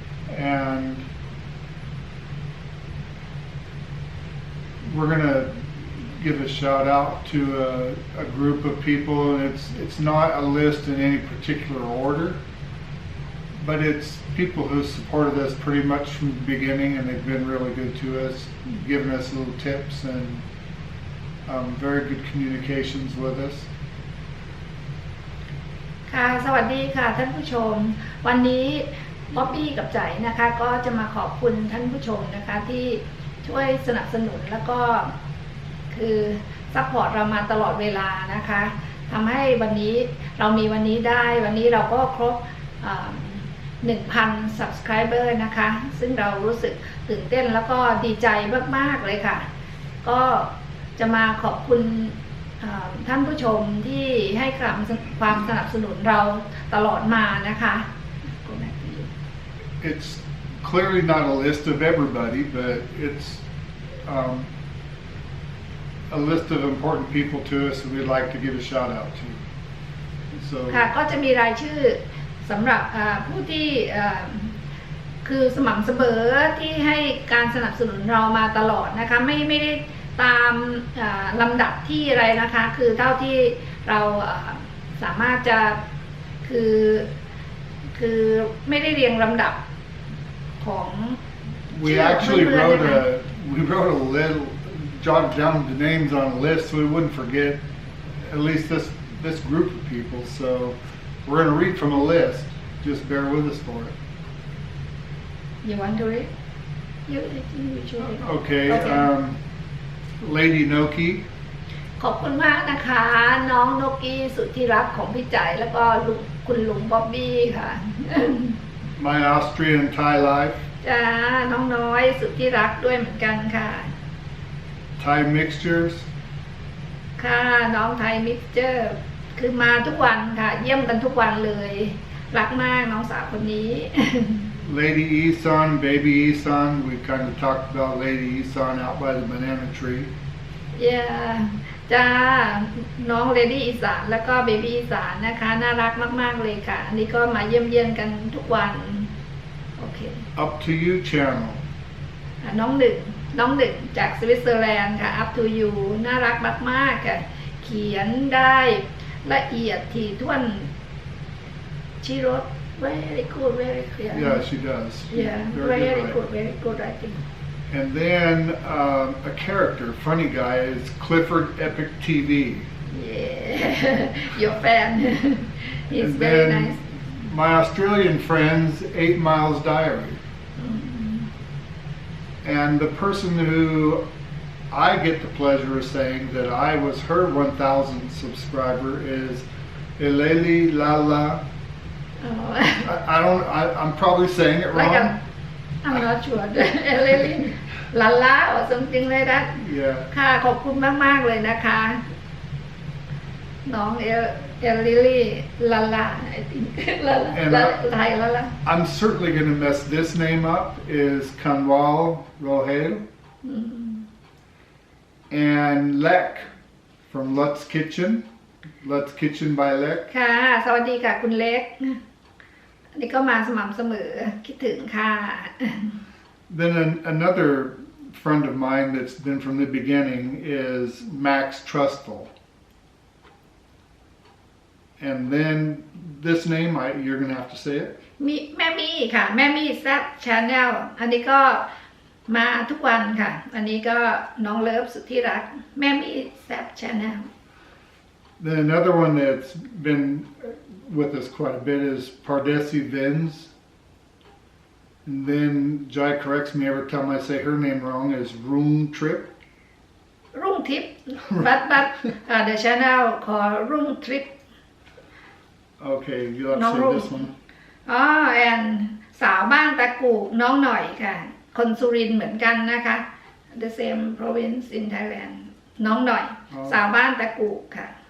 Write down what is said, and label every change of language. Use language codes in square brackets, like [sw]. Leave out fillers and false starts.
[en] And we're going to give a shout out to a group of people, and it's not a list in any particular order, but it's people who supported us pretty much from the beginning, and they've been really good to us, giving us little tips and very good communications with us. [th] ค่ะสวัสดีค่ะท่านผู้ชมวันนี้บ๊อบบี้กับใจนะคะก็จะมาขอบคุณท่านผู้ชมนะคะที่ช่วยสนับสนุนแล้วก็ คือซัพพอร์ตเรามาตลอดเวลานะคะทำให้วันนี้เรามีวันนี้ได้วันนี้เราก็ครบ1,000 subscriber นะคะซึ่งเรารู้สึกตื่นเต้นแล้วก็ดีใจมากๆเลยค่ะก็จะมาขอบคุณท่านผู้ชมที่ให้ความสนับสนุนเราตลอดมานะคะ [en] It's clearly not a list of everybody, but it's a list of important people to us that we'd like to give a shout out to. So [th] ค่ะก็จะมีรายชื่อสำหรับผู้ที่คือสม่ำเสมอที่ให้การสนับสนุนเรามาตลอดนะคะไม่ได้ตามลำดับที่อะไรนะคะคือเท่าที่เราสามารถจะคือไม่ได้เรียงลำดับของ [en] we actually wrote a little jotted down the names on a list so we wouldn't forget at least this group of people. So we're going to read from a list. Just bear with us for it. You want to read? You read. Okay. Lady Noki. [th] ขอบคุณมากนะคะน้องโนกี้สุดที่รักของพี่ใจแล้วก็คุณลุงบ๊อบบี้ค่ะ [en] My Austrian Thai life. [th] จ้าน้องน้อยสุดที่รักด้วยเหมือนกันค่ะ [en] Thai mixtures. [th] ค่ะน้องไทยมิกเจอร์คือมาทุกวันค่ะเยี่ยมกันทุกวันเลยรักมากน้องสาวคนนี้ [en] Lady Isan, Baby Isan. We kind of talked about Lady Isan out by the banana tree. [th] Yeah จ้าน้องเลดี้อีสานแล้วก็เบบี้อีสานนะคะน่ารักมากๆเลยค่ะอันนี้ก็มาเยี่ยมกันทุกวันโอเค [en] Up to You channel. [th] น้องหนึ่งจากสวิตเซอร์แลนด์ค่ะ Up to You น่ารักมากๆค่ะเขียนได้ละเอียดถี่ถ้วนชีรส [en] very good very clear Yeah, she does. yeah very good I think And then a character, funny guy, is Clifford Epic TV. Yeah, your fan. He's And very then nice. My Australian friends, 8 Miles Diary. And the person who I get the pleasure of saying that I was her 1,000th subscriber is Eleli Lala. I'm probably saying it wrong. I'm not sure. Eleli Lala or something like that. Yeah. [th] ค่ะขอบคุณมากๆเลยนะคะน้องเอลิลี่ลาลา [en] I think [th] ไทยลาลา [en] I'm certainly going to mess this name up. Is Kanwal Rohel and Lek from Lut's Kitchen by Lek. [th] ค่ะสวัสดีค่ะคุณเล็กอันนี้ก็มาสม่ำเสมอคิดถึงค่ะ [en] Then another friend of mine that's been from the beginning is Max Trustful. And then this name, you're going to have to say it. [th] มีแม่มี่ค่ะแม่มี่แซบชาแนลอันนี้ก็มาทุกวันค่ะอันนี้ก็น้องเลิฟสุดที่รักแม่มี่แซบชาแนล [en] Then another one that's been with us quite a bit is Pardesi Vins. And then Jai corrects me every time I say her name wrong is Room Trip. [th] รุ่งทิพย์บัตthe channel ขอรุ่งทริป [en] Okay, you have to say this one. [th] อ๋อแอนสาวบ้านตะกูกน้องหน่อยค่ะคนสุรินทร์เหมือนกันนะคะ [en] the same province in Thailand [th] น้องหน่อยสาวบ้านตะกูกค่ะ